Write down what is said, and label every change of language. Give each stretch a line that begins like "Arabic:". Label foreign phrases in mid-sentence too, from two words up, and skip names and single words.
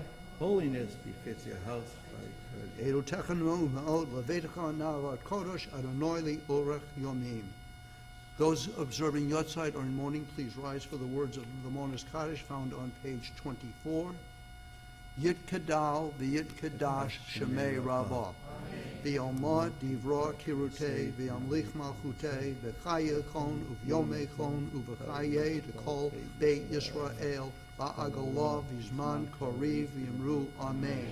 English: Holiness befits your house. Those observing Yotzeit or in mourning, please rise for the words of the Mourner's Kaddish found on page 24.
Aramaic: יתגדל ויתקדש שמה רבא. בעלמא די ברא כרעותה וימליך מלכותה בחייכון וביומיכון ובחיי דכל בית ישראל בעגלא ובזמן קריב ואמרו אמן.